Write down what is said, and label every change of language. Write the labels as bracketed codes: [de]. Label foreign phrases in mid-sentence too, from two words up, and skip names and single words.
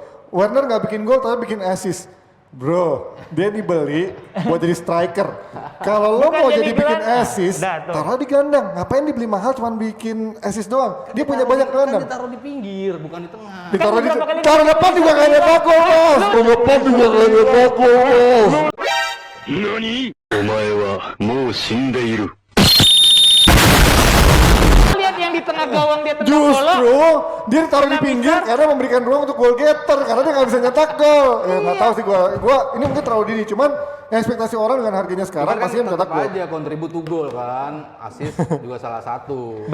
[id] Werner nggak bikin gol tapi bikin assist. Bro, dia dibeli buat jadi striker. Kalau lo Bukan mau jadi jadi bikin gelandang. assist, Dah, tuh. taruh di gelandang. Ngapain dibeli mahal cuman bikin assist doang? Dia punya banyak Kan gelandang. ditaruh di pinggir, bukan di tengah. Ditaruh di beberapa kali taruh depan juga nggak ada gol, Bos. Depan juga gak ada bagus. [ja] 何お前はもう死んでいる。 [id] Lihat yang di tengah gawang dia tendang bola. Justru dia ditaruh di Kena pinggir misar. karena memberikan ruang untuk [en] goal getter [id] karena dia nggak bisa nyetak gol. Ya nggak tahu sih gua ini mungkin terlalu dini. Cuman ekspektasi orang dengan harganya sekarang Cuman pasti kan mencetak tetap gol. aja [en] kontribut to goal [id] kan, assist juga salah satu.